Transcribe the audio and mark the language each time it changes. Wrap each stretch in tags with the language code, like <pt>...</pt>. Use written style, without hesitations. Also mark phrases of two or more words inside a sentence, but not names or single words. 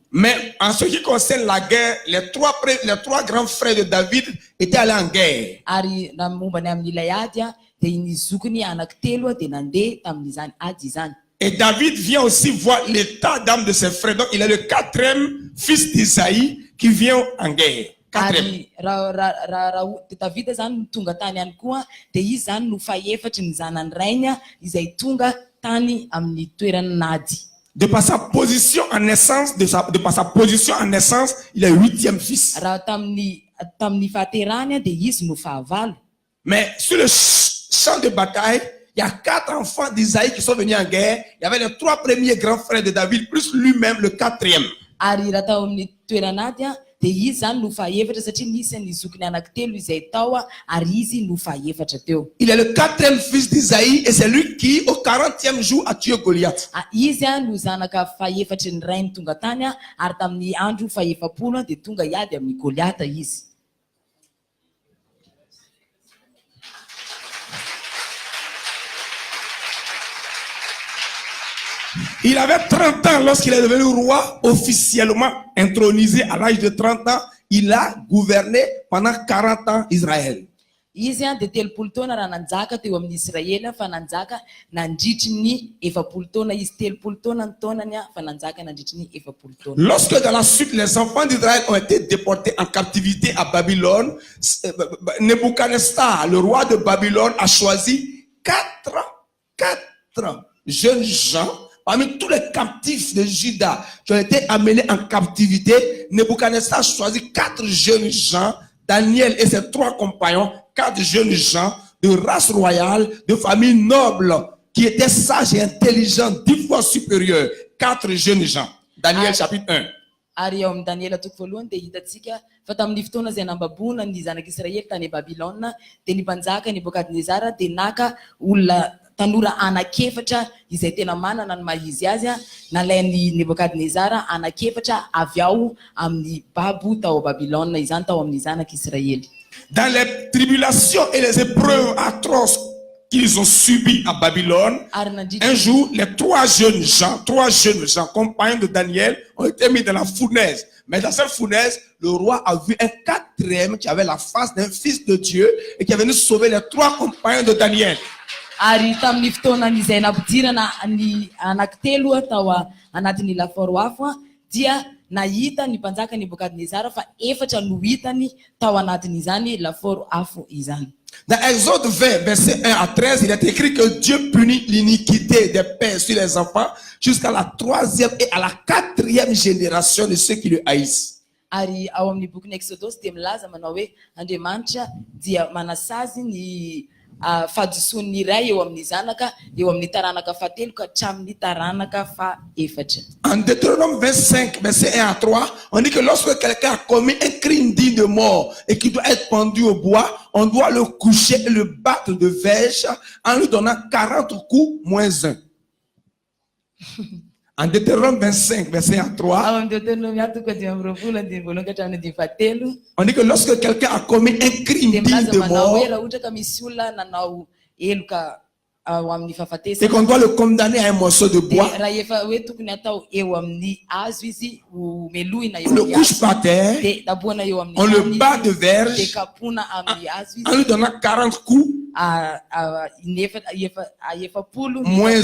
<fr>Mais en ce qui concerne la guerre, les trois grands frères de David étaient allés en guerre.</fr> <mg>Ary raha mombany amin'ilay ady dia ny zokiny anankitelo dia nandeha tamin'izany ady izany.</mg> <fr>Et David vient aussi voir l'état d'âme de ses frères. Donc il est le 4e fils d'Isaïe qui vient en guerre. 4e.</fr> <mg>Ary raha Davida zany no tonga tany ihany koa dia izy zany no fahefatry ny zanany rainy izay tonga tany amin'ny toeran'ady.</mg> <fr>De par sa position en naissance, il est 8e fils.</fr> <mg>Raha tamin'ny fahaterahany dia izy no fahavalo.</mg> <fr>Mais sur le champ de bataille, il y a 4 enfants d'Isaïe qui sont venus en guerre. Il y avait les 3 premiers grands frères de David, plus lui-même le 4e.</fr> <mg>Ary raha tao amin'ny toeran'ady dia izy zany no fahefatra satria nisy ny zokiny anankitelo izay tao ary izy no fahefatra teo.</mg> <fr>Il est le 4e fils d'Isaïe et c'est lui qui, au 40e jour, a tué Goliath.</fr> <mg>Izy no zanaka fahefatry ny rainy tonga tany ary tamin'ny andro fahefapolo dia tonga hiady amin'ny Goliata izy.</mg> <fr>Il avait 30 ans lorsqu'il est devenu roi, officiellement intronisé à l'âge de 30 ans. Il a gouverné pendant 40 ans Israël.</fr> <mg>Izy dia 30 taona raha nanjaka teo amin'ny Israely fa nanjaka nandritry ny 70 taona izy 30 taona ny taonany fa nanjaka nandritry ny 70 taona.</mg> <fr>Lorsque dans la suite les enfants d'Israël ont été déportés en captivité à Babylone, Nebuchadnezzar, le roi de Babylone, a choisi 4 jeunes gens. Parmi tous les captifs de Juda qui ont été amenés en captivité, Nebuchadnezzar choisit 4 jeunes gens, Daniel et ses 3 compagnons, 4 jeunes gens de race royale, de famille noble, qui étaient sages et intelligents, 10 fois supérieurs. 4 jeunes gens. Daniel chapitre 1.</fr> <mg>Ary eo amin'ny Daniela toko voalohany dia hitantsika fa tamin'ny fotoana izay nambabona ny zanak'Israely tany Babilôna dia ny mpanjaka Nebukadnezara dia naka olona tanora anakefatra izay tena manana ny mahizy azy nalainy Nebukadnezara anakefatra avy ao amin'ny babo tao Babilôna izany tao amin'ny zanak'Israely.</mg> <fr>Dans les tribulations et les épreuves atroces qu'ils ont subies à Babylone, un jour, les 3 jeunes gens, compagnons de Daniel, ont été mis dans la fournaise. Mais dans cette fournaise, le roi a vu un 4e qui avait la face d'un fils de Dieu et qui est venu sauver les 3 compagnons de Daniel.</fr> <mg>Ary tamin'ny fotoana izay nampidirana ny anankitelo tao anatin'ny laforo afo dia nahita ny mpanjaka Nebukadnezara fa 4 no hitany tao anatin'izany laforo afo izany.</mg> <fr>Dans Exode 20, verset 1 à 13, il est écrit que Dieu punit l'iniquité des pères sur les enfants jusqu'à la 3e et à la 4e génération de ceux qui le haïssent.</fr> <mg>Ary ao amin'ny boky ny Exodus dia milaza manao hoe Andriamanitra dia manasazy ny fahadisoan'ny iray eo amin'ny zanaka eo amin'ny taranaka fahatelo ka hatramin'ny taranaka faefatra.</mg> <fr>En Deutéronome 25, verset 1 à 3, on dit que lorsque quelqu'un a commis un crime digne de mort et qui doit être pendu au bois, on doit le coucher et le battre de verge en lui donnant 40 coups moins 1. En Deutéronome 25, verset 1 à 3,</fr> <mg>Ao amin'ny Deutéronome atoko dimy amby roapolo andiny voalohany ka hatramin'ny dimy fahatelo</mg> <fr>on dit que lorsque quelqu'un a commis un crime</fr> <mg>dia</mg> <fr>digne</fr> <mg>milaza</mg> <fr>de</fr> <mg>manao hoe</mg> <fr>mort</fr> <mg>raha ohatra ka misy olona nanao eloka ao amin'ny</mg> <fr>et</fr> <mg>fahafatesana</mg> <fr>qu'on doit le condamner à un morceau de</fr> <mg>dia</mg> <fr>bois,</fr> <mg>raha efa hoe tokony atao eo amin'ny hazo izy homelohina eo</mg> <fr>on le</fr> <mg>amin'ny</mg> <fr>couche</fr> <mg>hazo</mg> <fr>par terre,</fr> <mg>dia daboana eo amin'ny</mg> <fr>on le</fr> <mg>tany</mg> <fr>bat de</fr> <mg>izy,</mg> <fr>verge</fr> <mg>dia kapoana amin'ny hazo</mg> <fr>en</fr> <mg>izy</mg> <fr>lui donnant 40 coups</fr> <mg>efapolo</mg> <fr>Moins</fr>